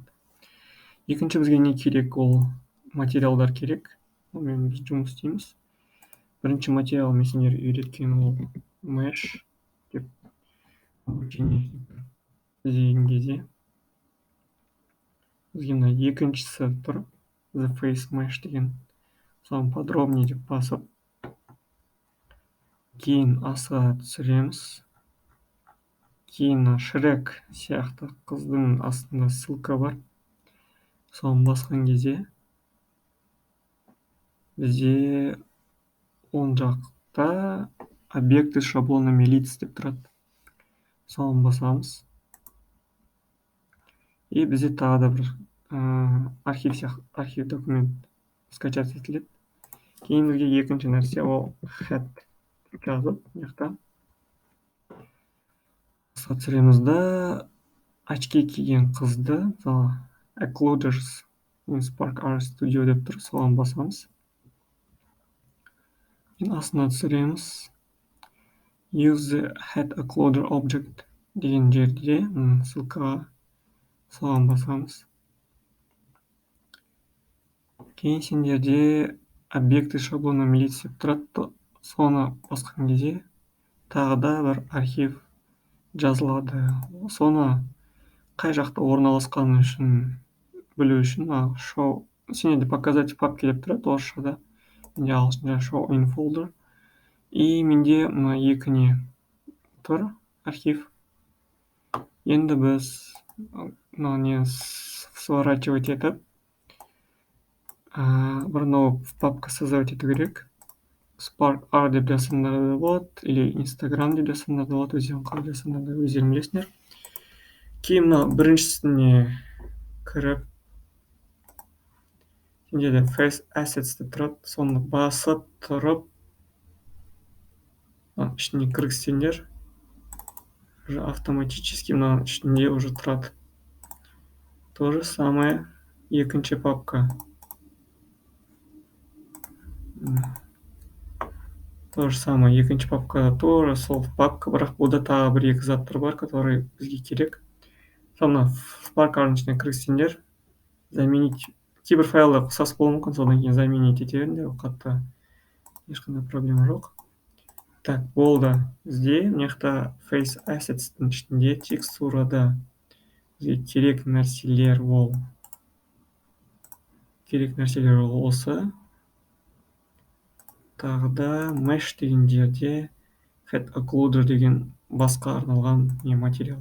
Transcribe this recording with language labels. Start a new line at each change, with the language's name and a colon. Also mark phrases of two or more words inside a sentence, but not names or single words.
Kazakh: Екінші бізге не керек? Ол материалдар керек. Онымен біз жұмыс істейміз. Бірінші материал мен сендер үйреткен ол mesh деп іздеген кезде бізге мына екіншісі тұр,
English: the face mesh деген.
Kazakh: Соны подробнее деп басып, кейін астына түсіреміз. Кейін Шрек сияқты қыздың астында ссылка бар. Соны басқан кезде бізде оң жақта
Russian: объекты шаблонами лиц
Kazakh: деп тұрады. Соны басамыз. И бізде тағы да бір архив документ скачать етіледі. Кейін бізге екінші нәрсе ол head жазып, мына жақта түсіреміз да очки киген қызды, мысалы
English: Occluders in Spark Art Studio
Kazakh: деп тұр, соған басамыз. Астына түсіреміз.
English: Use the head occluder object
Kazakh: деген жерде ссылкаға соған басамыз. Кейін сендерде
Russian: объекты шаблонами лиц
Kazakh: деп тұрады, соны басқан кезде тағы да бір архив жазылады. Соны қай жақта орналасқаны үшін білу үшін show, сендерде
Russian: показать в папке
Kazakh: деп тұрады орысшада. Менде ағылшынша
English: show in folder.
Kazakh: И менде мына екі не тұр, архив. Енді біз мына не сворачивать етіп, бір
Russian: новый папка создавать
Kazakh: ету керек. Spark Art деп жазсаңдар да болады, или Instagram деп жазсаңдар да болады, өздерің қалай жазсаңдар да өздерің білесіңдер. Кейін мына біріншісіне кіріп, сендерде
English: face assets
Kazakh: деп тұрады, соны басып тұрып, ішіне кіргізсеңдер,
Russian: уже автоматически
Kazakh: мына ішінде уже тұрады.
Russian: То же самое
Kazakh: екінші папка.
Russian: То же самое
Kazakh: екінші папкада тоже сол папка, бірақ бұлда тағы бір екі заттар бар, которые бізге керек. Соны Spark Art ішіне кіргізсеңдер, заменить кейбір файлдар ұқсас болуы мүмкін, содан кейін заменить ете беріңдер, қатты ешқандай проблема жоқ. Так, болды. Бізде мына жақта
English: face assets-
Kazakh: тің ішінде текстурада бізге керек нәрселер осы. Тағы да mesh деген жерде
English: head occluder
Kazakh: деген басқа арналған материал.